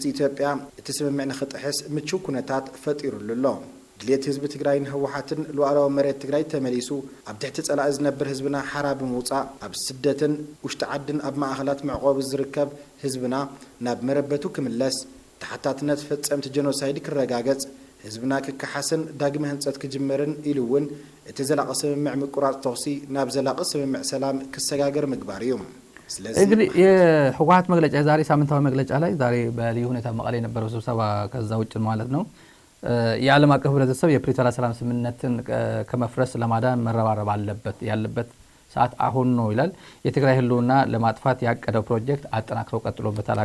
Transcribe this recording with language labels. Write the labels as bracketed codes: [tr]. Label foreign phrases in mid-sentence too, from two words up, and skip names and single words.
[ti] ኢትዮጵያ እቲ ስምምዕ ንኽጥሕስ ምቹው ኩነታት ፈጢሩሉ ኣሎ ድሌት ህዝቢ ትግራይን ህወሓትን ሉዓላዊ መሬት ትግራይ ተመሊሱ ኣብ ትሕቲ ጸላኢ ዝነብር ህዝብና ሓራ ብምውፃእ ኣብ ስደትን ውሽጢ ዓድን ኣብ ማእኸላት ምዕቆብ ዝርከብ ህዝብና ናብ መረበቱ ክምለስ ተሓታትነት ፈጸምቲ ጀኖሳይድ ክረጋገጽ ህዝብና ክከሓስን ዳግመ ህንጸት ክጅመርን ኢሉ እውን እቲ ዘላቒ ስምምዕ ምቁራጽ ተኽሲ ናብ ዘላቒ ስምምዕ ሰላም ክሰጋገር ምግባር እዩ [am] እንግዲህ የህወሓት መግለጫ ዛሬ ሳምንታዊ መግለጫ ላይ ዛሬ በልዩ ሁኔታ መቀሌ የነበረው ስብሰባ ከዛ ውጭ ማለት ነው የዓለም አቀፍ ህብረተሰብ የፕሪቶሪያ ሰላም ስምምነትን ከመፍረስ ለማዳን መረባረብ አለበት ያለበት ሰዓት አሁን ነው ይላል የትግራይ ህልውና ለማጥፋት ያቀደው ፕሮጀክት አጠናክረው ቀጥሎበታል